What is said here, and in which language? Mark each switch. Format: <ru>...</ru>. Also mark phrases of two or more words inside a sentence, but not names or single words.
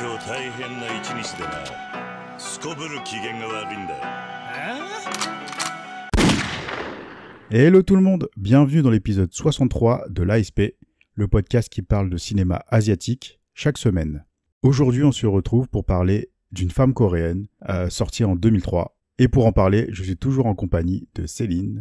<ja>大変な一日でな。すこぶる機嫌が悪いんだよ。</ja> <fr>Hello tout le monde, bienvenue dans l'épisode 63 de l'ASP, le podcast qui parle de cinéma asiatique chaque semaine. Aujourd'hui, on se retrouve pour parler d'une femme coréenne sortie en 2003. Et pour en parler, je suis toujours en compagnie de Céline.</fr>